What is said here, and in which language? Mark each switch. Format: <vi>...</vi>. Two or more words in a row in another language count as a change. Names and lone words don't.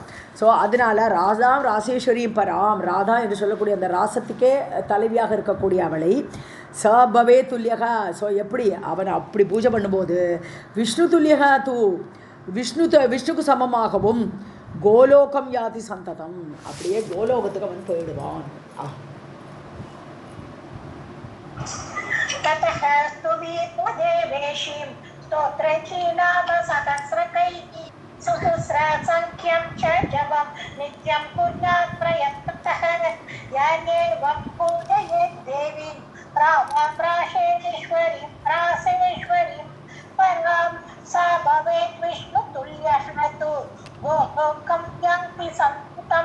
<ta>ஸோ அதனால் ராதாம் ராசேஸ்வரியும் பராம், ராதா என்று சொல்லக்கூடிய அந்த ராசத்துக்கே தலைவியாக இருக்கக்கூடிய அவளை</ta> <sa>स भवे तुल्यकः.</sa> <ta>ஸோ எப்படி அவனை அப்படி பூஜை பண்ணும்போது</ta> <sa>विष्णु तुल्यकः तु,</sa> <ta>விஷ்ணுக்கு சமமாகவும்</ta> <sa>गोलोकं याति सन्ततम्,</sa> <ta>அப்படியே கோலோகத்துக்கு அவன் போயிடுவான்.</ta> <sa>सहस्रसङ्ख्यं च जपं नित्यं कुर्यात् प्रयत्नतः. यानेवं पूजयेत् देवीं राधां रासेश्वरीं परां सा भवेत् विष्णुतुल्यः तु गोलोकं यान्ति सन्ततम्.</sa>